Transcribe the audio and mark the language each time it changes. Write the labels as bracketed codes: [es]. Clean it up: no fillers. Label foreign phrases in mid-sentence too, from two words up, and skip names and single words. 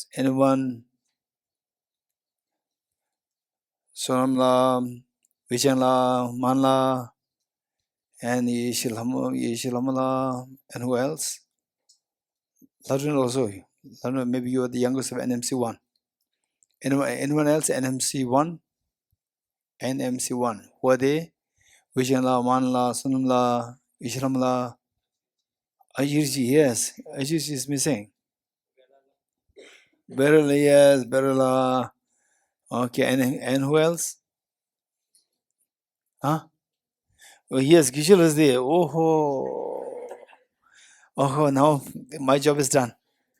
[en] Anyone? Sonamla, Vijayanla, Manla, and Yeshilamala, and who else? Ladrin also. Maybe you are the youngest of NMC1. Anyone else? NMC1? NMC1. Who are they? Vijayanla, Manla, Sonamla, Yeshilamala. Ajirji, yes. Ajirji is missing. Berala, yes. Berala. Okay, and who else? Huh? Oh, yes, Gishal is there. Oh, now my job is done.